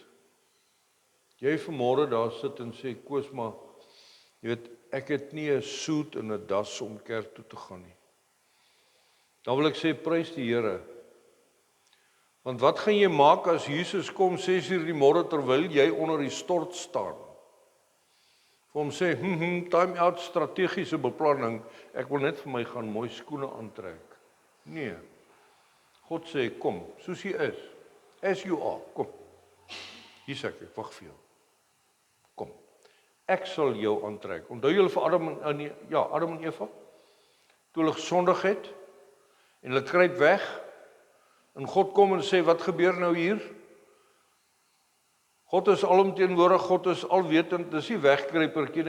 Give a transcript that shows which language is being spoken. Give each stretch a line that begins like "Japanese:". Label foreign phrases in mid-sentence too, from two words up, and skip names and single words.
Afrikaans: Jy vanmôre daar sit en sê, Koos, maar jy weet, ek het nie 'n suit en 'n das om kerk toe te gaan nie. Dan wil ek sê, prys die Here. Want wat gaan jy maak as Jesus kom 6:00 die môre terwyl jy onder die stort staan? Vir hom sê,
English: time out,
Afrikaans: strategiese beplanning, ek wil net vir my gaan mooi skoene aantrek. Nee. God sê, kom, soos jy is.
English: As you are,
Afrikaans: kom. Hier sê ek wag vir jou. Kom. Ek sal jou aantrek. Onthou julle vir Adam en Eva? Toe hulle gesondig het en hulle kruip weg en God kom en sê, wat gebeur nou hier? God is alomteenwoordig, God is alwetend, dis nie wegkruipertjie nie.